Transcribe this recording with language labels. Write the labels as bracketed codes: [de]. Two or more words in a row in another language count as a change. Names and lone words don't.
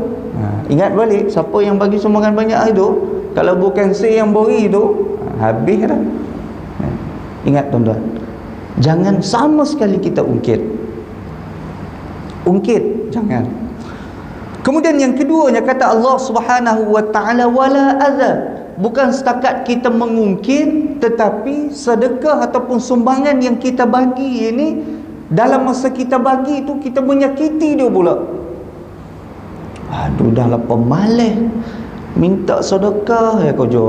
[ms] Ingat balik, siapa yang bagi sumbangan banyak hari tu, kalau bukan saya yang beri tu, habis dah. Ingat tuan-tuan, jangan sama sekali kita ungkit. Ungkit, jangan. Kemudian yang keduanya kata Allah [ar] سبحانه وتعالى ولا أذى, [ms] bukan setakat kita mengungkit, tetapi sedekah ataupun sumbangan yang kita bagi ini, dalam masa kita bagi itu kita menyakiti dia pula. Aduh, dah lah pemalas minta sedekah ya kau jual.